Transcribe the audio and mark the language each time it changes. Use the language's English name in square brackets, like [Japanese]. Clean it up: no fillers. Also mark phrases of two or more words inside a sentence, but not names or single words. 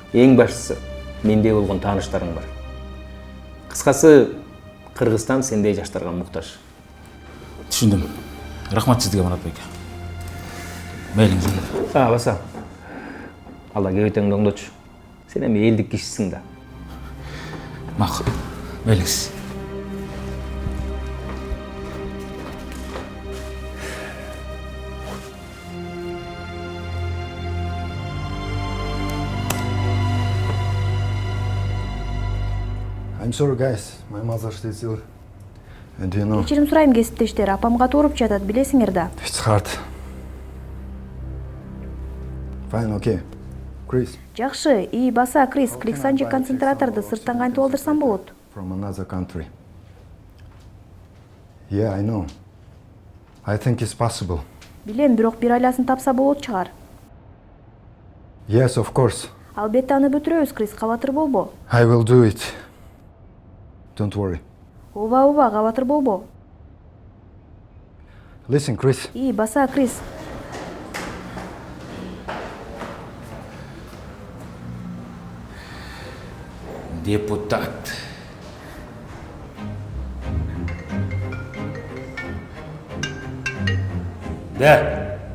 [Kyrgyz] Эң башкысы менде болгон тааныштарың бар. Кыскасы, Кыргызстан сендей жаштарга муктаж. Түшүндүм. Рахмат сизге, Марат байке. Мейлиңиз. Баса. Алла кебетеңди оңдочу. Сен эми элдик кишисиң да. Макул. Мейлиңиз. [English] I'm sorry guys, my mother stays ill. And you know, [Kyrgyz] Кечирим сурайм кесиптештер, апам катуу ооруп жатат, билесиңер да. [English] it's hard. Fine, okay. Chris, [Kyrgyz] Жакшы, ии баса, Крис, Кликсан же концентраторду сырттан кантип алдырсам болот? [English] from another country. Yeah, I know. I think it's possible. [Kyrgyz] Билем, бирок бир айласын тапса болот чыгар. [English] Yes, of course. [Kyrgyz] Албетте аны бүтүрөбүз, Крис, кабатыр болбо. [English] I will do it. Don't worry. [Kyrgyz] Ооба, кабатыр болбо. [English] Listen, Chris. [Kyrgyz] ии баса, Крис. Депутат. Да.